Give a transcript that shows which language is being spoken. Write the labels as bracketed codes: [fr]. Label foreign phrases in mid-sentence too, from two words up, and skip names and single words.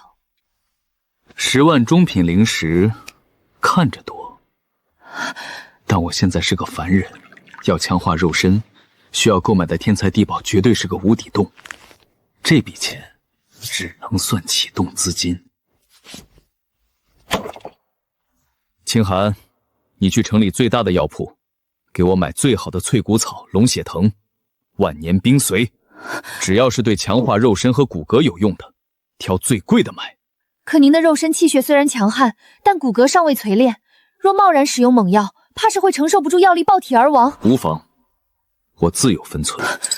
[zh] 10 萬中品靈石，看着多，但我現在是個凡人，要強化肉身， 需要購買的天才地寶絕對是個無底洞，這筆錢只能算啟動資金。清寒，你去城裡最大的藥鋪，給我買最好的脆骨草、龍血藤、万年冰髓，只要是对強化肉身和骨骼有用的，挑最貴的買。可您的肉身氣血雖然強悍，但骨骼尚未錘煉，若貿然使用猛藥，怕是會承受不住藥力爆體而亡。無妨，我自有分寸。